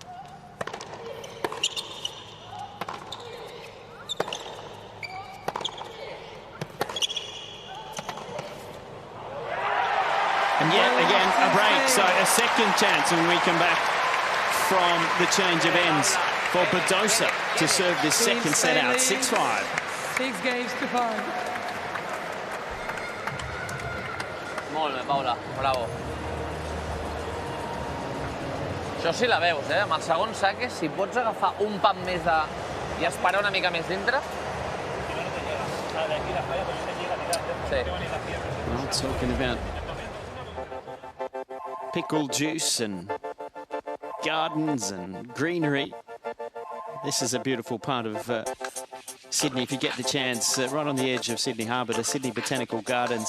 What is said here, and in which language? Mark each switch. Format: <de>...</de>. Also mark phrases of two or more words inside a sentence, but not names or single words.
<en>And yet again, a break, so a second chance when we come back from the change of ends for Badosa to serve this second set out, 6-5. 6 games to 5.</en> <ca>Molt bé, Paula, bravo. Això sí la veus, amb el segon saque, si pots agafar un pam més de... i esperar una mica més dintre. Sí.</ca> <en>Well, talking about pickle juice and gardens and greenery. This is a beautiful part of Sydney, if you get the chance, right on the edge of Sydney Harbour, the Sydney Botanical Gardens.</en>